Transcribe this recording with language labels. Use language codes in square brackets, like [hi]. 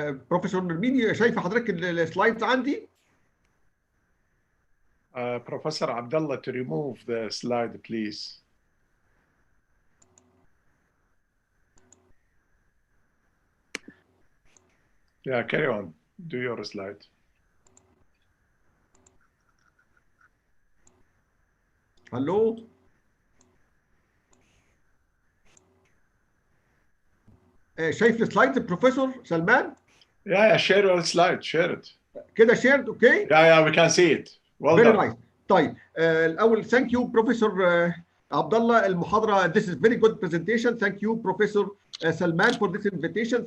[ar] بروفيسور نرمين شايفه حضرتك السلايدز عندي؟ [en] Professor Abdullah, to remove the slide, please. Yeah, carry on. Do your slide. Hello. [ar] شايف السلايدز بروفيسور سلمان؟ [en] Yeah, share your slide. Share it. كده shared, okay? Yeah, we can see it. Well Very done. nice. [ar] طيب الأول [en] thank you Professor Abdullah المحاضرة. This is very good presentation. Thank you Professor Salman for this invitation.